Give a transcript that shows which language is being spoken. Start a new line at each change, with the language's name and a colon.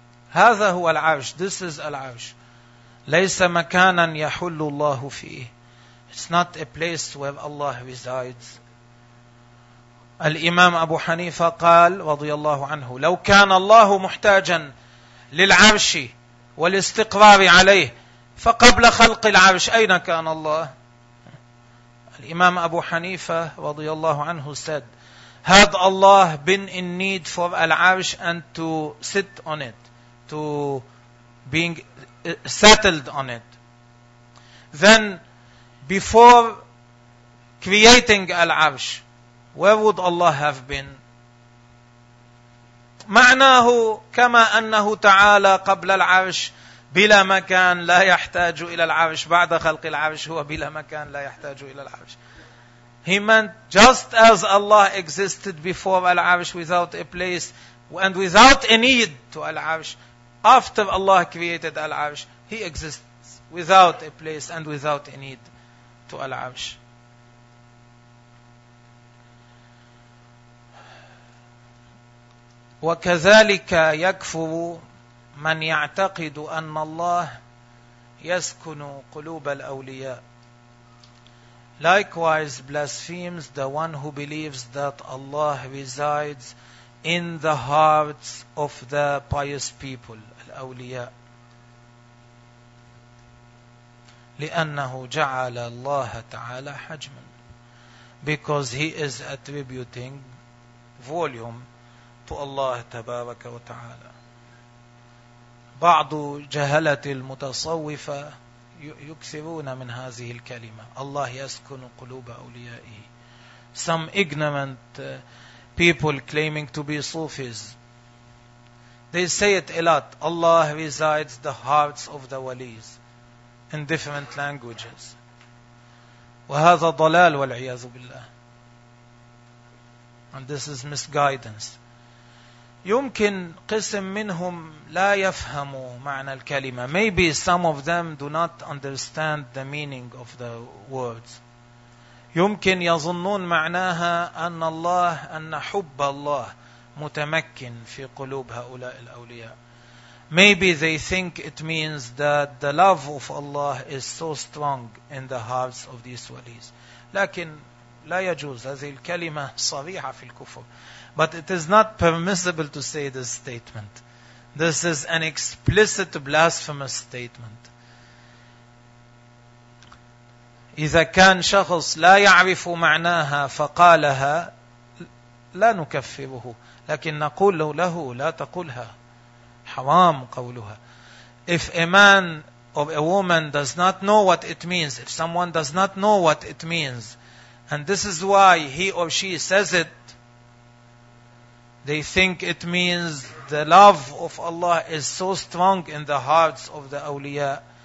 Arabic: هذا هو العرش.
English: This is العرش.
Arabic: ليس مكانا يحل الله فيه.
English: It's not a place where Allah resides.
Arabic: الإمام أبو حنيفة قال رضي الله عنه لو كان الله محتاجا للعرش والاستقرار عليه فقبل خلق العرش أين كان الله؟ الإمام أبو حنيفة رضي الله عنه
English: said had Allah been in need for العرش and to sit on it, to being settled on it, then before creating Al-Arsh, where would Allah have been?
Arabic: معناه كما أنه تعالى قبل العرش بلا مكان لا يحتاج إلى العرش بعد خلق العرش هو بلا مكان لا يحتاج إلى العرش.
English: He meant just as Allah existed before Al-Arsh without a place and without a need to Al-Arsh, after Allah created Al-Arsh, He exists without a place and without a need to Al-Arsh.
Arabic: وكذلك يكفر من يعتقد أن الله يسكن قلوب الأولياء.
English: Likewise blasphemes the one who believes that Allah resides in the hearts of the pious people.
Arabic: أولياء لأنه جعل الله تعالى حجما
English: because he is attributing volume to Allah
Arabic: تبارك وتعالى. بعض جهلة المتصوفة يكثرون من هذه الكلمة الله يسكن قلوب أوليائه.
English: Some ignorant people claiming to be Sufis, they say it a lot. Allah resides the hearts of the walis in different languages.
Arabic: وهذا ضلال والعياذ بالله.
English: And this is misguidance.
Arabic: يمكن قسم منهم لا يفهموا معنى الكلمة.
English: Maybe some of them do not understand the meaning of the words.
Arabic: يمكن يظنون معناها أن الله أن حب الله متمكن في قلوب هؤلاء الأولياء.
English: Maybe they think it means that the love of Allah is so strong in the hearts of these walis.
Arabic: لكن لا يجوز, هذه الكلمة صريحة في الكفر.
English: But it is not permissible to say this statement. This is an explicit blasphemous statement.
Arabic: إذا كان شخص لا يعرف معناها فقالها لا نكفره, لكن نقول له لا تقولها, حرام قولها.
English: If a man or a woman does not know what it means, if someone does not know what it means, and this is why he or she says it, they think it means the love of Allah is so strong in the hearts of the awliya.